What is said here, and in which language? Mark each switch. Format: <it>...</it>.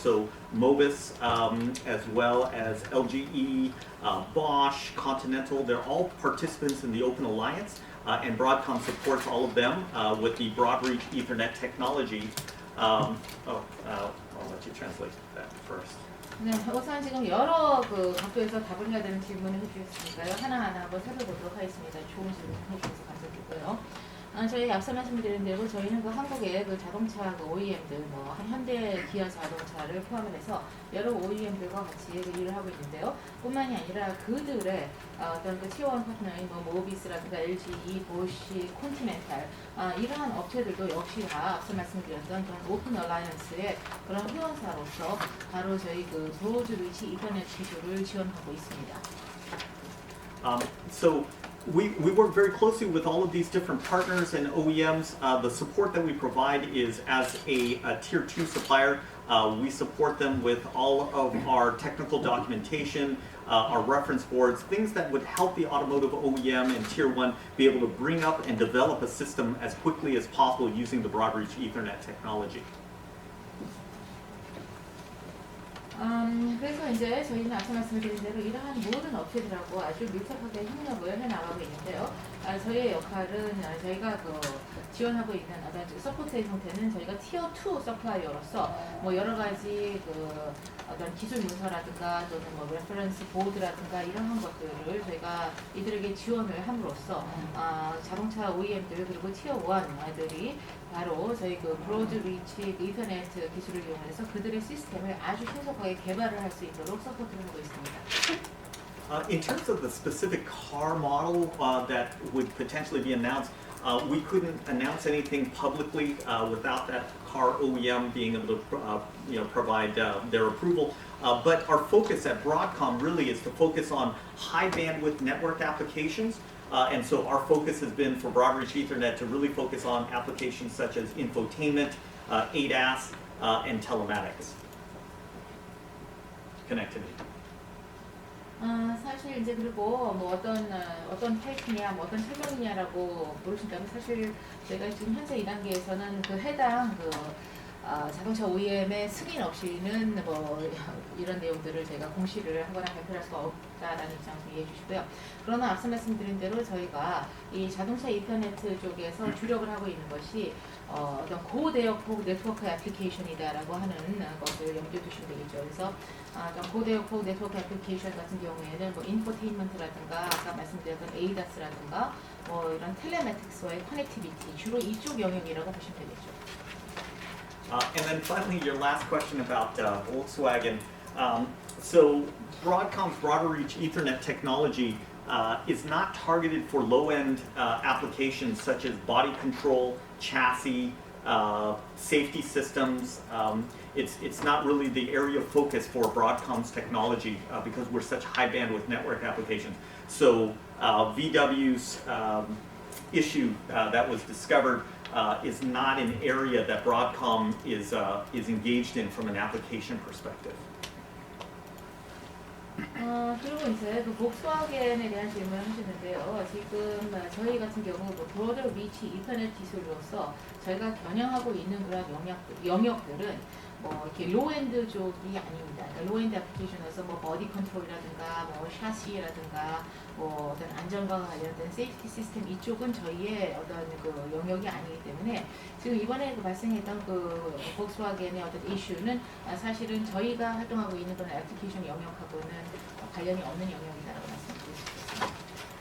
<en>So Mobis, as well as LGE, Bosch, Continental, they're all participants in the Open Alliance, and Broadcom supports all of them with the BroadR-Reach Ethernet technology. I'll let you translate that first.</en> <ko>네, 우선 지금 여러 각도에서 답을 해야 되는 질문을 해주셨으니까요. 하나하나 한번 살펴보도록 하겠습니다. 좋은 질문 해주셔서 감사드리고요. 저희 앞서 말씀드린 대로 저희는 한국의 자동차 OEM들, 현대, 기아 자동차를 포함해서 여러 OEM들과 같이 일을 하고 있는데요. 뿐만이 아니라 그들의 어떤 티어1 파트너인 모비스라든가 LGE, 보쉬, 콘티넨탈 이러한 업체들도 역시 다 앞서 말씀드렸던 그런 오픈 얼라이언스의 그런 회원사로서 바로 저희 브로드-리치 이더넷 기술을 지원하고 있습니다.</ko> <en>So we work very closely with all of these different partners and OEMs. The support that we provide is as a tier 2 supplier. We support them with all of our technical documentation, our reference boards, things that would help the automotive OEM and tier 1 be able to bring up and develop a system as quickly as possible using the BroadR-Reach Ethernet technology.</en> <ko>그래서 이제 저희는 앞서 말씀드린 대로 이러한 모든 업체들하고 아주 밀접하게 협력을 해나가고 있는데요. 저희의 역할은 저희가 지원하고 있는 어떤 서포트의 형태는 저희가 티어 2 서플라이어로서 여러 가지 어떤 기술 문서라든가 또는 레퍼런스 보드라든가 이런 것들을 저희가 이들에게 지원을 함으로써 자동차 OEM들 그리고 티어 1들이 바로 저희 브로드-리치 이더넷 기술을 이용해서 그들의 시스템을 아주 신속하게 개발을 할 수 있도록 서포트를 하고 있습니다.</ko> <en>In terms of the specific car model that would potentially be announced, we couldn't announce anything publicly without that car OEM being able to provide their approval. But our focus at Broadcom really is to focus on high bandwidth network applications. And so our focus has been for BroadR-Reach Ethernet to really focus on applications such as infotainment, ADAS, and telematics. Connectivity.</en> <ko>사실 이제 그리고 어떤 타입이냐 어떤 체형이냐라고 물으신다면 사실 저희가 지금 현재 이 단계에서는 해당 자동차 OEM의 승인 없이는 이런 내용들을 저희가 공시를 하거나 발표할 수가 없다라는 입장을 이해해 주시고요. 그러나 앞서 말씀드린 대로 저희가 이 자동차 인터넷 쪽에서 주력을 하고 있는 것이 어떤 고대역폭 네트워크 애플리케이션이다라고 하는 것을 염두에 두시면 되겠죠. 그래서 고대역폭 네트워크 애플리케이션 같은 경우에는 인포테인먼트라든가 아까 말씀드렸던 ADAS라든가 이런 텔레매틱스와의 커넥티비티 주로 이쪽 영역이라고 보시면 되겠죠.</ko> <en>And then finally, your last question about Volkswagen. So Broadcom's BroadR-Reach Ethernet technology is not targeted for low-end applications such as body control, chassis, safety systems. It's not really the area of focus for Broadcom's technology because we're such high bandwidth network applications. So VW's issue that was discovered is not an area that Broadcom is engaged in from an application perspective.</en> <ko>그리고 이제 복스와겐에 대한 질문을 하시는데요. 지금 저희 같은 경우 브로드-리치 이더넷 기술로서 저희가 겨냥하고 있는 그런 영역들은 뭐 이렇게 로엔드 쪽이 아닙니다. 그러니까 로엔드 애플리케이션에서 뭐 버디 컨트롤이라든가 뭐 샤시라든가 뭐 어떤 안전과 관련된 세이프티 시스템 이쪽은 저희의 어떤 그 영역이 아니기 때문에 지금 이번에 그 발생했던 그 볼kswagen의 어떤 이슈는 사실은 저희가 활동하고 있는 그런 애플리케이션 영역하고는 관련이 없는 영역이다라고 말씀드릴 수 있습니다.</ko>